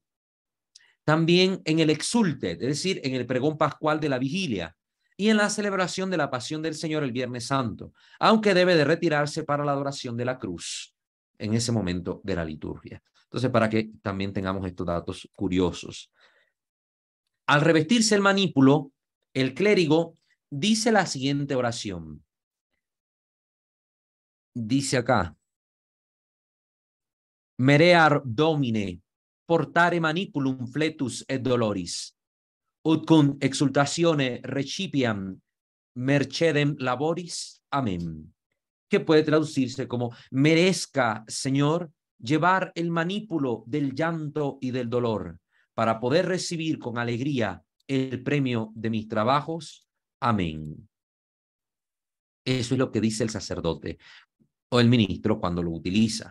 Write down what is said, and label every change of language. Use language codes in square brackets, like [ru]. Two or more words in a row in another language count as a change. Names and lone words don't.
[es] También en el exulte, es decir, en el pregón pascual de la vigilia y en la celebración de la pasión del Señor el Viernes Santo, aunque debe de retirarse para la adoración de la cruz en ese momento de la liturgia. Entonces, para que también tengamos estos datos curiosos. Al revestirse el manípulo, el clérigo dice la siguiente oración. Dice acá, [la] Merear Domine, portare manipulum fletus et doloris, ut cum exultatione recipiam mercedem laboris. [es] Amén. Que puede traducirse como, merezca, Señor, llevar el manípulo del llanto y del dolor para poder recibir con alegría el premio de mis trabajos. Amén. Eso es lo que dice el sacerdote o el ministro cuando lo utiliza.